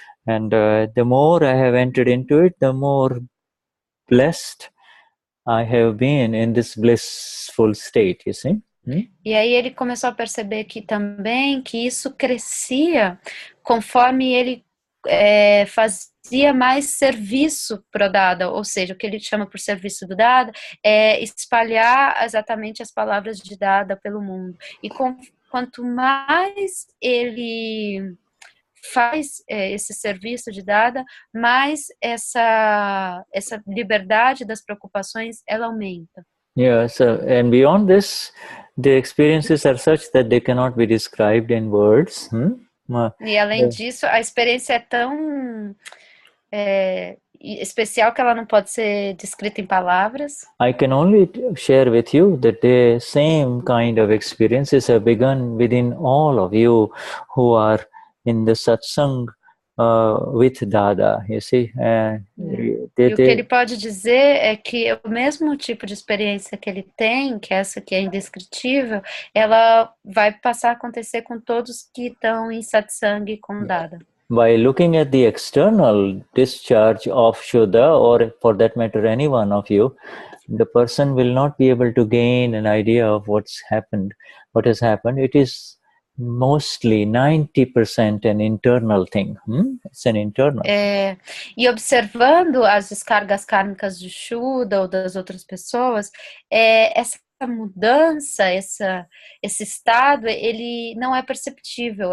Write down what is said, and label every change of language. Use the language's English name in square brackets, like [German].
[English] And the more I have entered into it, the more blessed I have been in this blissful state, you see. [Portuguese] E aí ele começou a perceber que isso crescia conforme ele fazia mais serviço para o Dada, ou seja, o que ele chama por serviço do Dada é espalhar exatamente as palavras de Dada pelo mundo. E quanto mais ele faz esse serviço de Dada, mais essa liberdade das preocupações ela aumenta. [English] Yeah, so and beyond this, the experiences are such that they cannot be described in words. [Portuguese] E além disso, a experiência é tão especial que ela não pode ser descrita em palavras. [English] I can only share with you that the same kind of experiences have begun within all of you who are in the satsang with Dada, you see. [Portuguese] E o que ele pode dizer é que o mesmo tipo de experiência que ele tem, que essa que é indescritível, ela vai passar a acontecer com todos que estão em satsang com Dada. [English] By looking at the external discharge of Shuddha, or for that matter any one of you, the person will not be able to gain an idea of what has happened. It is mostly 90% an internal thing. It's an internal. [Portuguese] E observando as descargas kármicas de Shuddha ou das outras pessoas, essa mudança, esse estado, ele não é perceptível.